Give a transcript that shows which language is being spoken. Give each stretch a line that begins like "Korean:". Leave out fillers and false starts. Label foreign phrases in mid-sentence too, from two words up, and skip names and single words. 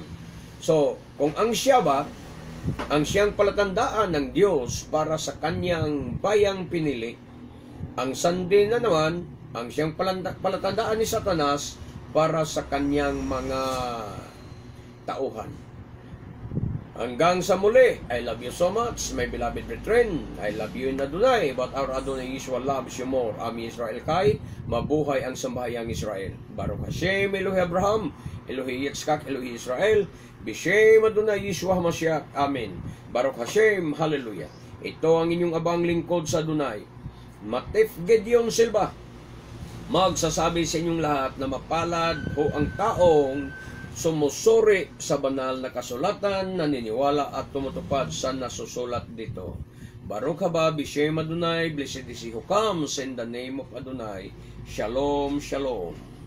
Filipino: So, kung ang Syabat, ang siyang palatandaan ng Diyos para sa kanyang bayang pinili, ang Sunday na naman, ang siyang palatandaan ni Satanas para sa kanyang mga tauhan. Hanggang sa muli,
English: I love you so much, my beloved brethren. I love you in Adonai, but our Adonai Yeshua loves you more.
Hebrew: עם ישראל חי,
Filipino: mabuhay ang sambahayang Israel.
Hebrew: ברוך השם, אלוהי אברהם, אלוהי יצחק, אלוהי ישראל, בשם אדוני ישוע משיח. אמן. ברוך השם, Hallelujah.
Filipino: Ito ang inyong abang lingkod sa Adonai, Matif Gedeon Silva, magsasabi sa inyong lahat na mapalad ho ang taong sumusuri sa banal na kasulatan, naniniwala at tumutupad sa nasusulat dito.
Hebrew: ברוך הבא, בשם אדוני,
English: blessed is he who comes in the name of Adonai.
Hebrew: שלום, שלום.